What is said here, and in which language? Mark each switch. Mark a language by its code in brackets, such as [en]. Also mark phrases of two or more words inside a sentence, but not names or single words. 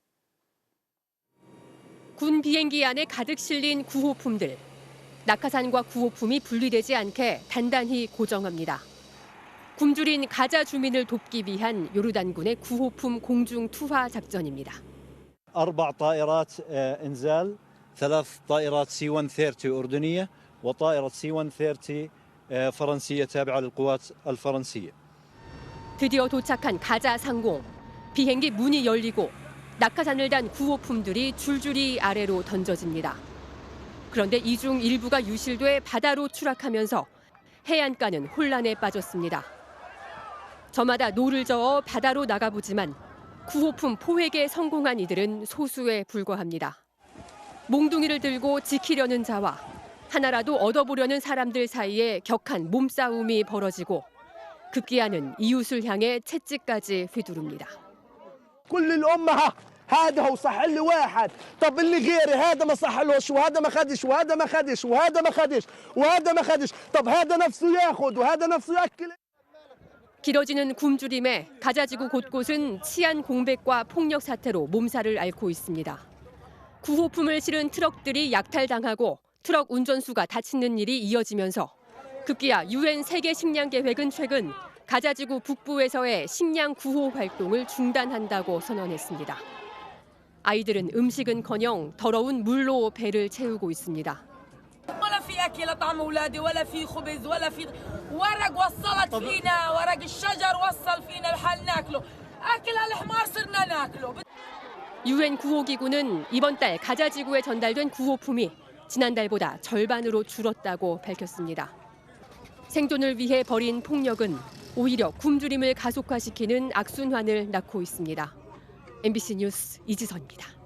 [ko] 군 비행기 안에 가득 실린 구호품들. 낙하산과 구호품이 분리되지 않게 단단히 고정합니다. 굶주린 가자 주민을 돕기 위한 요르단군의 구호품 공중 투하 작전입니다. [ar] 4 طائرات إنزال 3 طائرات C-130 أردنية وطائرة C-130 فرنسية تابعة للقوات الفرنسية. [ko] 드디어 도착한 가자 상공. 비행기 문이 열리고 낙하산을 단 구호품들이 줄줄이 아래로 던져집니다. 그런데 이 중 일부가 유실돼 바다로 추락하면서 해안가는 혼란에 빠졌습니다. 저마다 노를 저어 바다로 나가보지만 구호품 포획에 성공한 이들은 소수에 불과합니다. 몽둥이를 들고 지키려는 자와 하나라도 얻어보려는 사람들 사이에 격한 몸싸움이 벌어지고 급기야는 이웃을 향해 채찍까지 휘두릅니다. [ar] هذا هو صح لي واحد طب اللي غيري هذا ما صحلوش وهذا ما خدش وهذا ما خدش وهذا ما خدش وهذا ما خدش طب هذا نفسه ياخذ وهذا نفسه ياكل. [ko] 길어지는 굶주림에 가자지구 곳곳은 치안 공백과 폭력 사태로 몸살을 앓고 있습니다. 구호품을 실은 트럭들이 약탈당하고 트럭 운전수가 다치는 일이 이어지면서 급기야 UN 세계 식량 계획은 최근 가자지구 북부에서의 식량 구호 활동을 중단한다고 선언했습니다. 아이들은 음식은커녕 더러운 물로 배를 채우고 있습니다. [ar] ولا في اكل طعم اولادي ولا في خبز ولا في ورق وصلت فينا ورق الشجر وصل فينا الحال ناكله اكل الحمار صرنا ناكله. [ko] UN 구호기구는 이번 달 가자지구에 전달된 구호품이 지난달보다 절반으로 줄었다고 밝혔습니다. 생존을 위해 벌인 폭력은 오히려 굶주림을 가속화시키는 악순환을 낳고 있습니다. MBC 뉴스 이지선입니다.